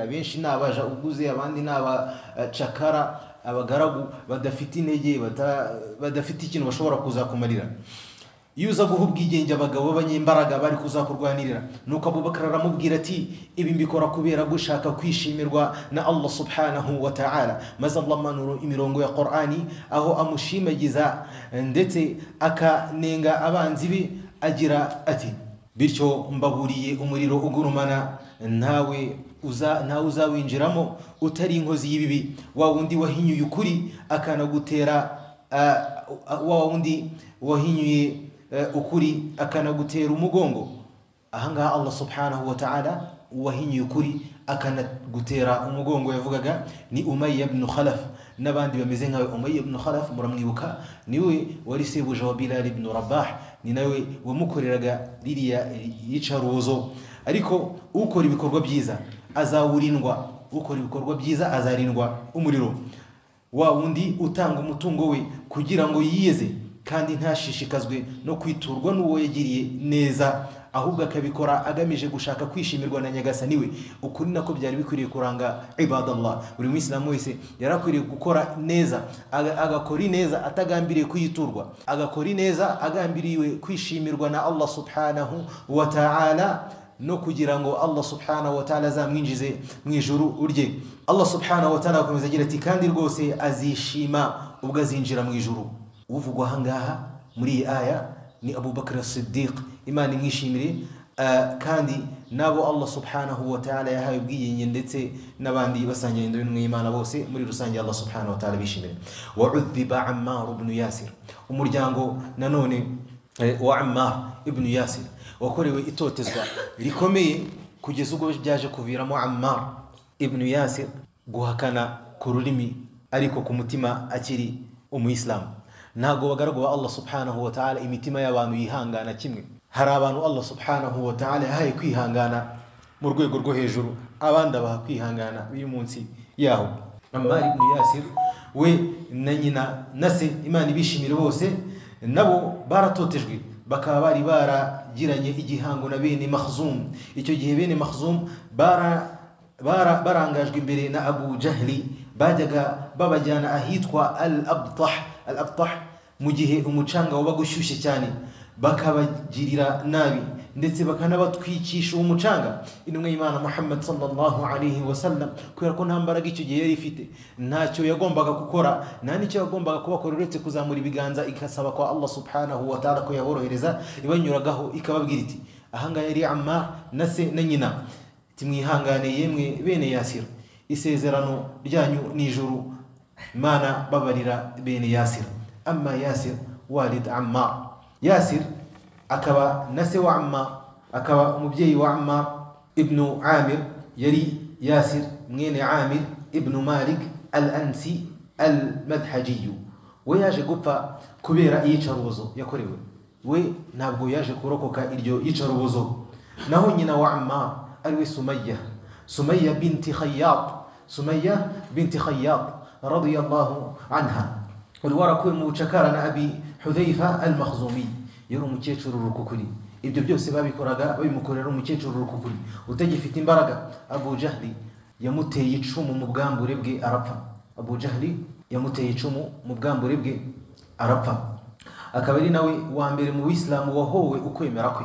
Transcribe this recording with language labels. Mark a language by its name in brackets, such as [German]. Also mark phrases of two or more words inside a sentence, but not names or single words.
[Kinyarwanda] Benshi nabaja uguze, abandi n'abacakara, abagaragu badafite intege, badafite ikintu bashobora kuzakumarira. Iyo uza guha ubwigenge abagabo b'abanyembaraga bari kuzakurwanirira, nuko Abu Bakr aramubwira ati ibi mbikora kubera gushaka kwishimirwa na Allah [Arabic] سبحانه وتعالى. [Kinyarwanda] Maze Allah manuru imirongo ya Qur'ani aho amushimagiza ndetse akanenga abanzi be, agira ati bityo mbaburiye umuriro ugurumana, ntawe uzawinjiramo utari inkozi y'ibibi, wa wundi wahinyuye ukuri akanagutera ukuri akanagutera umugongo. Ahangaha Allah [Arabic] سبحانه وتعالى [Kinyarwanda] wahinyuye ukuri akanagutera umugongo yavugaga ni Umayya ibn Khalaf n'abandi bameze nkawe. Umayya ibn Khalaf muramwibuka, niwe wari sebuja wa Bilal ibn Rabah, ni nawe wamukoreraga ririya yicaruzo. Ariko ukora ibikorwa byiza azawurindwa, azarindwa umuriro. Wa wundi utanga umutungo we kugira ngo yiyeze kandi ntashishikazwe no kwiturwa n'uwo yagiriye neza, ahubwo akabikora agamije gushaka kwishimirwa na Nyagasani we. Ukuri nako byari bikwiriye kuranga ibadallah. Buri Muislamu wese yarakwiriye gukora neza, agakora neza atagambiriye kuyiturwa, agakora neza agambiriye kwishimirwa na Allah [Arabic] سبحانه وتعالى, [Kinyarwanda] no kugira ngo Allah [Arabic] سبحانه وتعالى [Kinyarwanda] azamwinjize mu ijuru urye. Allah [Arabic] سبحانه وتعالى [Kinyarwanda] akomeza agira ati kandi rwose azishima ubwo azinjira mu ijuru. Uvugwa ahangaha muri iyi aya ni Abu Bakr as-Siddiq, Imana imwishimire, kandi nabo Allah [Arabic] سبحانه وتعالى [Kinyarwanda] yahaye ubwigenge, ndetse n'abandi basangiye indoro n'Imana bose muri rusange Allah subhanahu wa ta'ala bishimire. [Arabic] وعذب عمار بن ياسر, [Kinyarwanda] umuryango nanone wa Ammar ibn Yasir wakorewe itotezwa rikomeye kugeza ubwo byaje kuviramo Ammar ibn Yasir guhakana ku rurimi ariko ku mutima akiri umuyisilamu. Ntago bagaragu ba Allah [Arabic] سبحانه وتعالى [Kinyarwanda] imitima y'abantu yihangana kimwe. Hari abantu Allah [Arabic] سبحانه وتعالى [Kinyarwanda] yahaye kwihangana mu rwego rwo hejuru, abandi abaha kwihangana uyu munsi yaho. Ammar ibn Yasir we na nyina na se, Imana ibishimire bose, nabo baratotejwe, bakaba bari baragiranye igihango na bene Makhzum. Icyo gihe bene Makhzum barangajwe imbere na Abu Jahli, bajyaga babajyana ahitwa Al-Abtah mu gihe umucanga wabaga ushyushye cyane, bakabagirira nabi ndetse bakanabatwikisha uwo mucanga. Intumwa y'Imana Muhammad [Arabic] صلى الله عليه وسلم, [Kinyarwanda] kubera ko nta mbaraga icyo gihe yari ifite, ntacyo yagombaga gukora, nta n'icyo yagombaga kubakora uretse kuzamura ibiganza ikasaba kwa Allah [Arabic] سبحانه وتعالى [Kinyarwanda] ko yaborohereza, ibanyuragaho ikababwira iti ahangaha yari Ammar na se na nyina, timwihangane yemwe bene Yasir, isezerano ryanyu n'ijuru, Imana babarira bene Yasir. [Arabic] أما ياسر والد عمار, [Kinyarwanda] Yasir akaba na se wa Ammar, akaba umubyeyi wa Ammar ibn Amir, yari Yasir mwene Amir ibn Malik al-Ansi al-Madhaji. We yaje gupfa kubera iyicarubozo yakorewe, we ntabwo yaje kurokoka iryo yicarubozo. Naho nyina wa Ammar ariwe Sumayya binti Khayyat [Arabic] رضي الله عنها, [Kinyarwanda] wari warakuwe mu bucakara na Abi Hudhayfa al-Makhzumi, yari umukecuru rukukuri. Ibyo byose babikoraga babimukorera umukecuru rukukuri utagifite imbaraga. Abu Jahli yamuteye icumu mu bwambure bwe arapfa. Akaba ari nawe wa mbere mu Islamu wahowe ukwemera kwe.